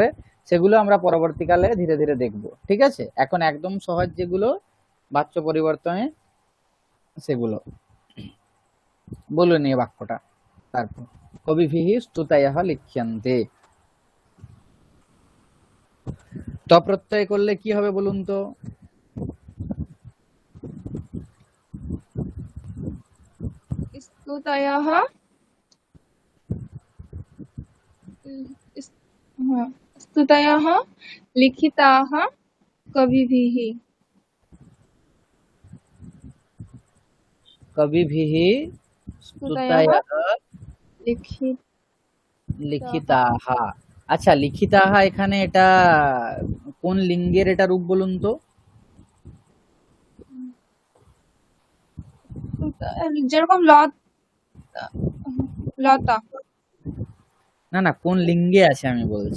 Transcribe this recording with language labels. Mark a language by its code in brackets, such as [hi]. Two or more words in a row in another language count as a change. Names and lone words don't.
[bn] সেগুলো আমরা পরবর্তীকালে ধীরে ধীরে দেখব। ঠিক আছে, এখন একদম সহজ যেগুলো বাচ্য পরিবর্তনে, সেগুলো বলুন এই বাক্যটা। তারপর [sa] কবিভিঃ স্তুতয়ঃ লিখ্যন্তে, [bn] ত প্রত্যয় করলে কি হবে বলুন তো? [sa] स्तुतयः स्तुतयः लिखिताः कविभिः। कविभिः स्तुतयः स्तुतयः लिखित লিখিতাহ। [bn] আচ্ছা, লিখিতাহ এখানে এটা কোন লিঙ্গের এটা রূপ বলুন তো? যেরকম লতা না না, কোন লিঙ্গে আছে আমি বলছি।